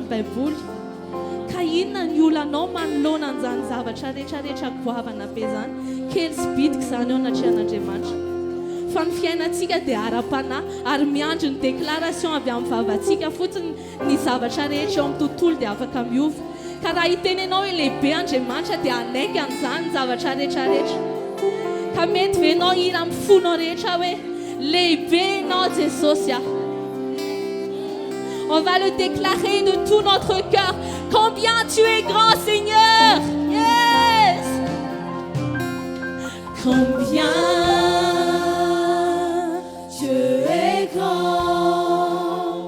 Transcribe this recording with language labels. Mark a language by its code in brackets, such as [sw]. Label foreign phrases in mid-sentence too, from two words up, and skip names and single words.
[mg] baiboly ka inona ny olanao manoloana an'izany zavatra rehetrarehetra goavana be zany kely sy bitika zany ao anatrehan'Andriamanitra fa ny fiainantsika dia ara-panahy ary miandry ny déclaration avy amin'ny vavantsika fotsiny ny zavatra rehetra eo amin'ny tontolo dia afaka miova ka raha hitenenao hoe lehibe Andriamanitra dia anaiky an'izany ny zavatra rehetrarehetra ka mety venao hira amin'ny fonao rehetra hoe lehibe ianao Jesosy ah. [fr] On va le déclarer de tout notre cœur. Combien tu es grand, Seigneur. Yes. Combien Dieu est grand.